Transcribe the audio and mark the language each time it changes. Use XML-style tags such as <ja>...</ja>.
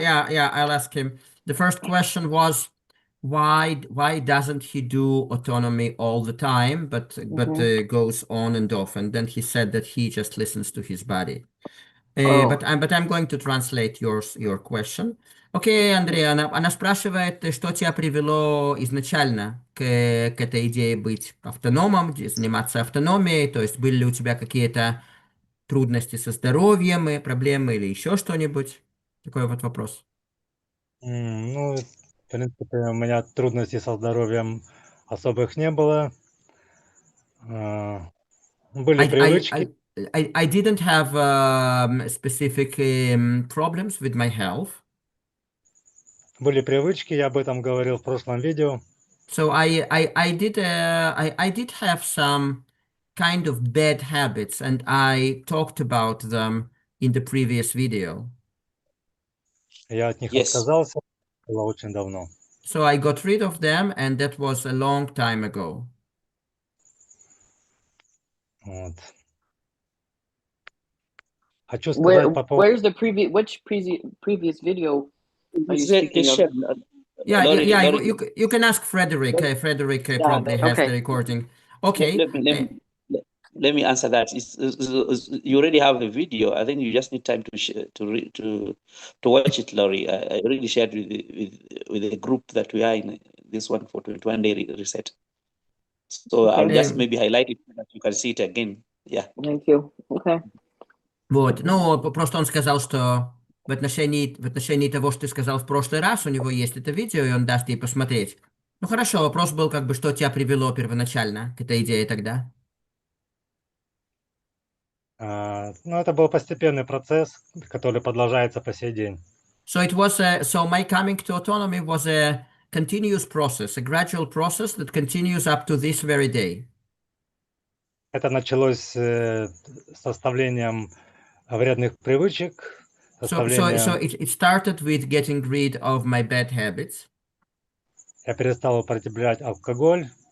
<en>Yeah, I'll ask him. The first question was, why doesn't he do autonomy all the time, but goes on and off? And then he said that he just listens to his body. But I'm going to translate your question.</en> <ru>Окей, Андрей, она спрашивает, что тебя привело изначально к этой идее быть автономом, заниматься автономией, то есть были ли у тебя какие-то трудности со здоровьем, и проблемы или еще что-нибудь? Такой вот вопрос. Ну, в принципе, у меня трудностей со здоровьем особых не было. Были привычки.</ru> <en>I didn't have specific problems with my health.</en> <ru>Были привычки, я об этом говорил в прошлом видео.</ru> <en>So I did have some kind of bad habits, and I talked about them in the previous video.</en> <ru>Я от них</ru> <en>Yes.</en> <ru>отказался, было очень давно.</ru> <en>So I got rid of them, and that was a long time ago.</en> <ru>Вот. Хочу сказать по поводу...</ru> <en>Where's the previous video are you speaking of? Yeah, Lori, you can ask Frederick. Frederick probably has okay. the recording. Okay. let me answer that. You already have the video. I think you just need time to watch it, Laurie. I already shared with the group that we are in this one for 21-day reset. So Okay. I'll just maybe highlight it so that you can see it again. Yeah. Thank you. Okay.</en> <ru>Вот, ну, просто он сказал, что в отношении того, что ты сказал в прошлый раз, у него есть это видео, и он даст ей посмотреть. Ну, хорошо, вопрос был, как бы, что тебя привело первоначально к этой идее тогда? Ну, это был постепенный процесс, который продолжается по сей день.</ru> <en>So my coming to autonomy was a continuous process, a gradual process that continues up to this very day.</en> <ru>Это началось с составлением вредных привычек,</ru> <en>So it started with getting rid of my bad habits.</en> <ru>Я перестал употреблять алкоголь.</ru>